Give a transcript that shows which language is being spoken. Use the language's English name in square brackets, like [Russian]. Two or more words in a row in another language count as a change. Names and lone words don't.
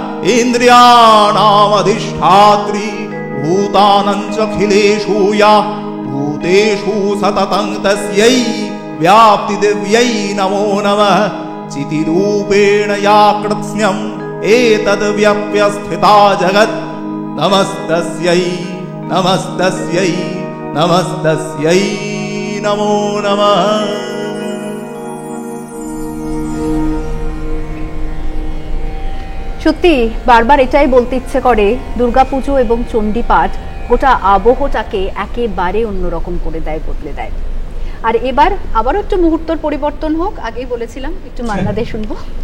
[Sanskrit] इन्द्रियाणामधिष्ठात्री भूतानञ्चखिलेषु या भूतेषु सततं तस्यै व्याप्तिदिव्यै नमो नमः चितिरूपेण या कृत्स्नम् एतद्व्यप्य स्थिता जगत् नमस्तस्यै नमस्तस्यै नमस्तस्यै नमो नमः। [Bangla] সত্যি বারবার এটাই বলতে ইচ্ছে করে, দুর্গাপুজো এবং চণ্ডীপাঠ গোটা আবহটাকে একেবারে অন্যরকম করে দেয়, বদলে দেয়। আর এবার আবারও একটু মুহূর্তর পরিবর্তন হোক, আগেই বলেছিলাম একটু মান্না দে শুনবো।